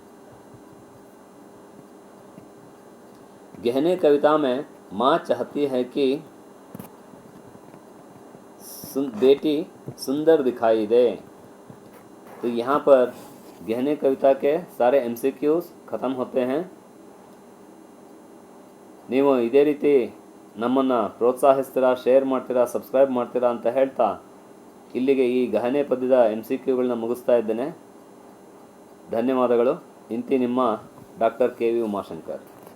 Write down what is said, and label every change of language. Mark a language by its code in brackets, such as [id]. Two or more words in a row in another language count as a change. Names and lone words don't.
[hi] गहने कविता में माँ चाहती है कि बेटी सुंदर दिखाई दे। तो यहाँ पर गहने कविता के सारे MCQs ख़त्म होते हैं। [kn] ನೀವು ಇದೇ ರೀತಿ ನಮ್ಮನ್ನು ಪ್ರೋತ್ಸಾಹಿಸ್ತೀರಾ, ಶೇರ್ ಮಾಡ್ತೀರಾ, ಸಬ್ಸ್ಕ್ರೈಬ್ ಮಾಡ್ತೀರಾ ಅಂತ ಹೇಳ್ತಾ ಇಲ್ಲಿಗೆ ಈ ಗಹನೆ ಪದ್ಯದ MCQಗಳನ್ನ ಮುಗಿಸ್ತಾ ಇದ್ದೇನೆ. ಧನ್ಯವಾದಗಳು. ಇಂತಿ ನಿಮ್ಮ ಡಾಕ್ಟರ್ KV ಉಮಾಶಂಕರ್.